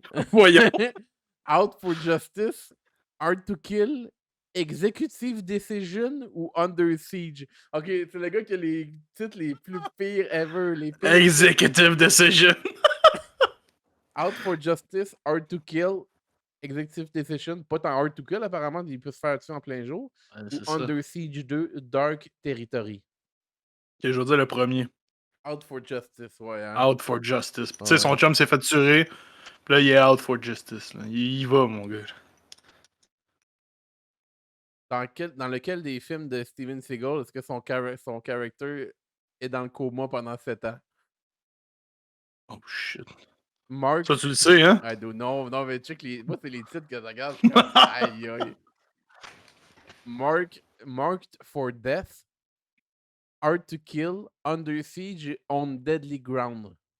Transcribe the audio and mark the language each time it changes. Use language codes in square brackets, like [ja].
[fr] Voyons. [en] Out for Justice, Hard to Kill, Executive Decision ou Under Siege? [fr] Ok, c'est le gars qui a les titres les plus pires ever. Les pires titres. [en] Executive decision. Out for Justice, Hard to Kill, Executive Decision. [fr] Pas tant Hard to Kill, apparemment, il peut se faire tuer en plein jour. Ouais, Ou c'est ça. [en] Under Siege 2, Dark Territory. [fr] Ok, je veux dire le premier. [en] Out for Justice, [fr] ouais. Hein? [en] Out for justice. [fr] Tu sais, Ouais. son chum s'est fait tuer. Puis là, il est [en] out for justice. [fr] Là. Il y va, mon gars. Dans lequel des films de Steven Seagal est-ce que son character est dans le coma pendant 7 ans? [en] Oh shit. Mark. [fr] Ça, tu le sais, hein? [en] I don't know. [fr] Non, mais check moi, c'est les titres que je regarde. Je suis comme aïe aïe. [en] Marked for Death, Hard to Kill, Under Siege, On Deadly Ground.